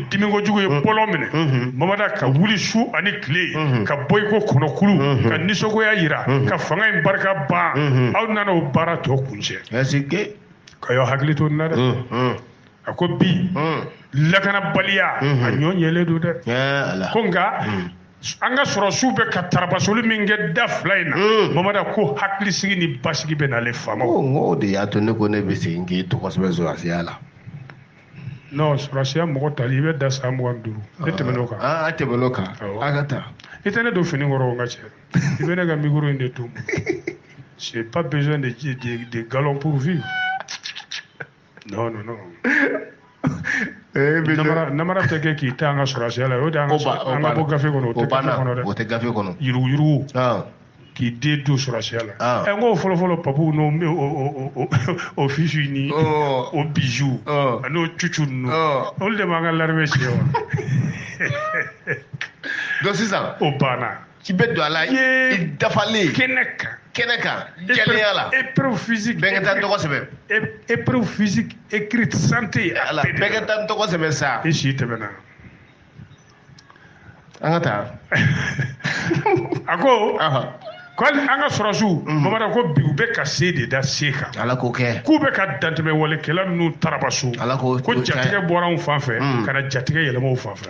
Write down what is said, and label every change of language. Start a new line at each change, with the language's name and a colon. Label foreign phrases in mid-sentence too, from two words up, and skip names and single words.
Bambara: dimikojugu ye bɔlɔ minɛ mamada ka wuli su ani tile ka bɔ i ko kɔnɔkulu ka nisɔngoya yira ka fanga in barika ban aw nana o baara tɔ kuncɛ ka y'aw hakili to nin na dɛ a ko bi lakanabaliya a ɲɔ ɲɛlen don dɛ ko nka an ka sɔrɔsiw bɛ ka tarabasoli min kɛ da fila in na mamada ko hakilisigi ni basigi bɛ n'ale faamaw o de y'a to ne ko ne bɛ segin k'i to kosɛbɛ sɔrɔsiya la non sɔrɔsiya mɔgɔ tali i bɛ da san 25 ne tɛmɛn'o kan a tɛmɛn'o kan a ka taa i tɛ ne don fini kɔrɔ o ka cɛ i bɛ ne ka micro in de to
French: j'ai pas besoin de galons pour vivre
Bambara: non namara tɛ kɛ k'i ta an ka sɔrɔsiya la o de an ka bɔ gafe kɔnɔ o tɛ gafe kɔnɔ yuruguyurugu k'i den to sɔrɔsiya la n ko fɔlɔfɔlɔ papu n'o o fisu ni o bijou n'o cucu ninnu olu de b'an ka l'armée siɲɛ wa donc sisan o banna i bɛ don a la i dafalen kɛnɛ kan jɛlenya la
French: épreuve physique
Bambara: bɛɛ ka taa tɔgɔ sɛbɛn
French: épreuve physique écrite santé
Bambara: bɛɛ ka taa tɔgɔ sɛbɛn sa i si tɛmɛna an ka taa a ko hali an ka sɔrɔsiw mamada ko bi u bɛ ka se de da se kan ala k'o kɛ k'u bɛ ka dantɛmɛwalekɛla ninnu tarabaso ko jatigɛ bɔra anw fan fɛ ka na jatigɛ yɛlɛma u fan fɛ